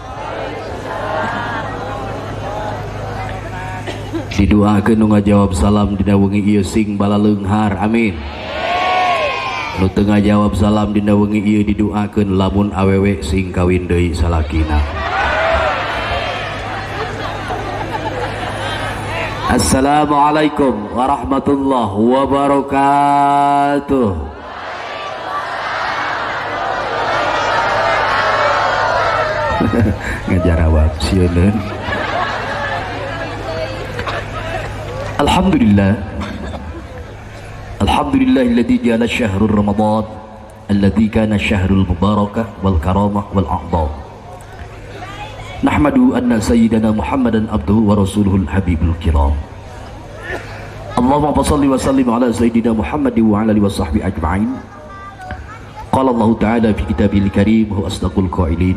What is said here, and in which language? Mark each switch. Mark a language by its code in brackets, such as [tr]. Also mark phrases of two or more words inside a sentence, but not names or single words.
[su] Didoakeun nu ngajawab salam dina wengi ieu sing balaleunghar, amin. Nu teu ngajawab salam dina wengi ieu didoakeun lamun awewe sing kawin deui salakina. [ar] السلام عليكم ورحمة الله وبركاته. [su] Ngajarawab sieun. [ar] Alhamdulillah. الحمد لله الذي جعل شهر رمضان الذي كان شهر المباركة والكرامة والأعظم. نحمد أن سيدنا محمدا عبده ورسوله الحبيب الكرام. اللهم صل وسلم على سيدنا محمد وعلى آله وصحبه أجمعين. قال الله تعالى في كتابه الكريم وأصدق القائلين.